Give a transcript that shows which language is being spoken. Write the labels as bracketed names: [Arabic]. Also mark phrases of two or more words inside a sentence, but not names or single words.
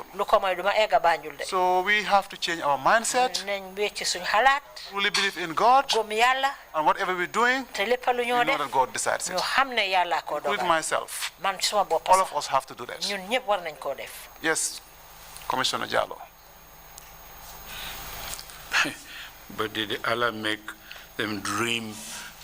[Wolof] lu ko mooy duma egga Banjul de [English] so we have to change our mindset [Wolof] nañ wecci suñ xalaat [English] truly believe in God [Wolof] gëm yàlla [English] and whatever we're doing [Wolof] te lépp lu [English] we [Wolof] ñoo [English] know [Wolof] def [English] that God decides [Wolof] ñu [English] it [Wolof] xam ne yàlla ko [English] including [Wolof] dogal [English] myself [Wolof] man suma bopp [English] all of us have to do that [Wolof] ñun ñëpp war nañ koo def [English] yes Commissioner Jallow but did Allah make them dream